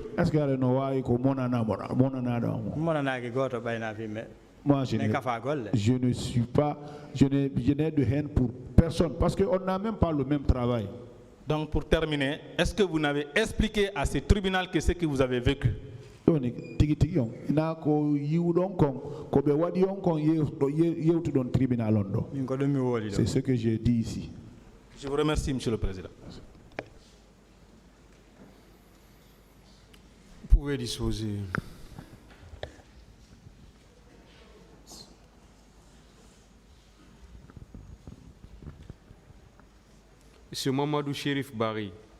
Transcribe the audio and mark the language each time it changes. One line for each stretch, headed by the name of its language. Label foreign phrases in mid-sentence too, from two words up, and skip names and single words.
French: Est-ce que moi, je ne suis pas, je n'ai de haine pour personne parce qu'on n'a même pas le même travail. Donc pour terminer, est-ce que vous n'avez expliqué à ce tribunal que ce que vous avez vécu?
Fula: ɗoni tigi tigi on ina ko yiwɗon kon ko ɓe waɗi on kon yewtuɗon tribunal on ɗo. min ko ɗum mi wooli ɗo.
French: C'est ce que j'ai dit ici. Je vous remercie, Monsieur le Président. Vous pouvez disposer. Monsieur Mamadou Chérif Barry.